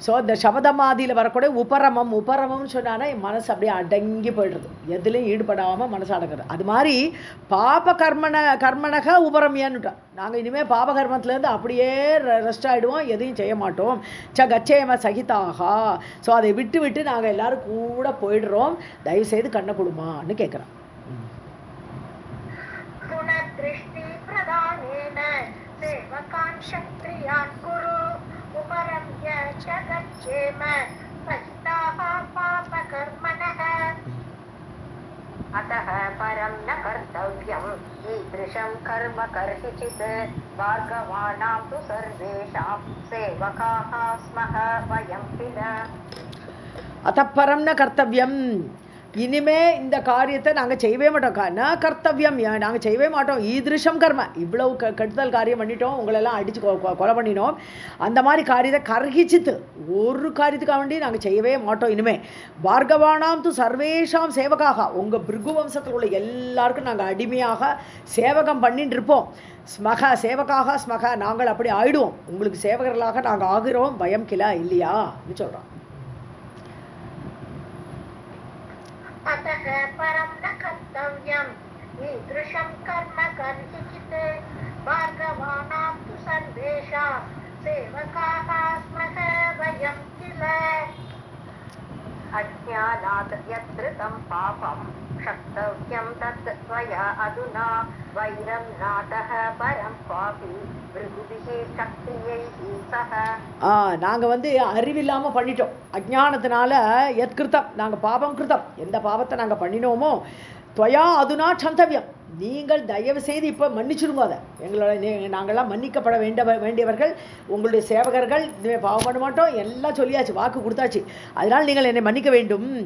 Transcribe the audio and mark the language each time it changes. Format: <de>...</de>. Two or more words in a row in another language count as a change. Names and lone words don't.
<ta>ஸோ இந்த சபதமாதியில் வரக்கூடிய உபரமம்னு சொன்னான்னா என் மனசு அப்படியே அடங்கி போய்டுறது, எதுலேயும் ஈடுபடாமல் மனசு அடங்குறது. அது மாதிரி கர்மணக உபரமியான்னுட்டோம். நாங்கள் இனிமேல் பாபகர்மத்துலேருந்து அப்படியே ரெஸ்ட் ஆகிடுவோம், எதையும் செய்ய மாட்டோம்.</ta> <sa>गच्छेम सहिताः.</sa> <ta>ஸோ அதை விட்டு நாங்கள் எல்லோரும் கூட போயிடுறோம், தயவுசெய்து கண்ணை கொடுமான்னு கேட்குறோம்.</ta> <sa>अतः परं न कर्तव्यम् ईदृशं कर्म कर्हिचित् भार्गवाणां तु सर्वेषां सेवकाः स्मः वयं किल. अतःपरं न कर्तव्यम्,</sa> <ta>இனிமே இந்த காரியத்தை நாங்கள் செய்யவே மாட்டோம்.</ta> <sa>न कर्तव्यम्,</sa> <ta>நாங்கள் செய்யவே மாட்டோம்.</ta> <sa>ईदृशं कर्म,</sa> <ta>இவ்வளவு கெடுதல் காரியம் பண்ணிட்டோம், உங்களெல்லாம் அடித்து கொலை பண்ணினோம், அந்த மாதிரி காரியத்தை கர்ஹிச்சித்து ஒரு காரியத்துக்காக வேண்டி நாங்கள் செய்யவே மாட்டோம். இனிமே</ta> <sa>भार्गवाणां तु सर्वेषां सेवकाः,</sa> <ta>உங்கள் பிருகு வம்சத்தில் உள்ள எல்லாருக்கும் நாங்கள் அடிமையாக சேவகம் பண்ணிட்டு இருப்போம்.</ta> <sa>स्मः सेवकाः स्मः,</sa> <ta>நாங்கள் அப்படி ஆயிடுவோம், உங்களுக்கு சேவகர்களாக நாங்கள் ஆகிறோம்.</ta> <sa>वयं किल</sa> <ta>இல்லையா அப்படின்னு சொல்கிறோம்.</ta> <sa>अतः परं न कर्तव्यम् ईदृशं कर्म कर्हिचित् भार्गवाणां तु सर्वेषां सेवकाः स्मः वयं किल. अज्ञानात् यत्कृतं पापं क्षन्तव्यं तत् त्वया अधुना वैरं नातः परं क्वापि भृगुभिः क्षत्रियैः सह.</sa> <ta>நாங்கள் அறிவில்லாமல் பண்ணிட்டோம், அஜ்ஞானத்தினால எத்கிருத்தம், நாங்கள்</ta> <sa>पापं कृतम्,</sa> <ta>எந்த பாவத்தை நாங்கள் பண்ணினோமோ</ta> <sa>त्वया अधुना क्षन्तव्यम्,</sa> <ta>நீங்கள் தயவு செய்து இப்போ மன்னிச்சிருங்க. அதை எங்களோட நாங்கள்லாம் மன்னிக்கப்பட வேண்டியவர்கள், உங்களுடைய சேவகர்கள், இனிமேல் பாவம் பண்ண மாட்டோம் எல்லாம் சொல்லியாச்சு, வாக்கு கொடுத்தாச்சு, அதனால் நீங்கள் என்னை மன்னிக்க வேண்டும்.</ta>